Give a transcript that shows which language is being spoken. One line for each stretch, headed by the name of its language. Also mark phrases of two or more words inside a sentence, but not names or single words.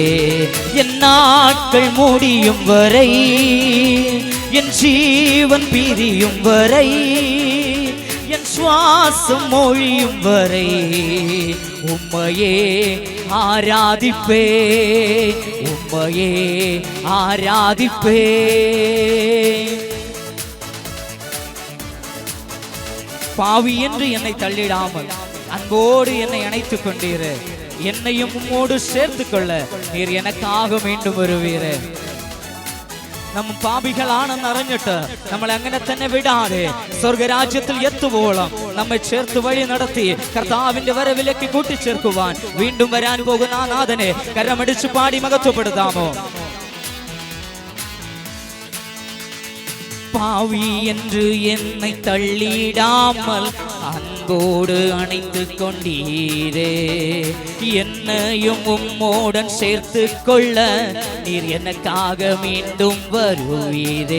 Tamil: என் நாட்கள் முடியும் வரை, என் ஜீவன் பிரியும் வரை, என் சுவாசம் மொழியும் வரை உம்மையே ஆராதிப்பே, உம்மையே ஆராதிப்பே. பாவி என்று என்னை தள்ளிடாமல் அன்போடு என்னை அணைத்துக் கொண்டீரே. என்னையும் உம்மோடு சேர்த்து கொள்ள நீர் எனக்காக மீண்டும் வருவீரே.
Malayalam: നമ്മൾ പാപികളാണെന്ന് അറിഞ്ഞിട്ട് നമ്മൾ അങ്ങനെ തന്നെ വിടാതെ സ്വർഗരാജ്യത്തിൽ എത്തുവോളം നമ്മെ ചേർത്ത് വഴി നടത്തി കർത്താവിന്റെ വരവിലേക്ക് കൂട്ടിച്ചേർക്കുവാൻ വീണ്ടും വരാൻ പോകുന്ന ആ നാഥനെ കരമടിച്ചു പാടി മഹത്വപ്പെടുത്താമോ?
Tamil: பாவி என்று என்னை தள்ளிடாமல் அன்போடு அணைத்து கொண்டீரே. என்னையும் உம்மோடன் சேர்த்து கொள்ள நீர் எனக்காக மீண்டும் வருவீரே.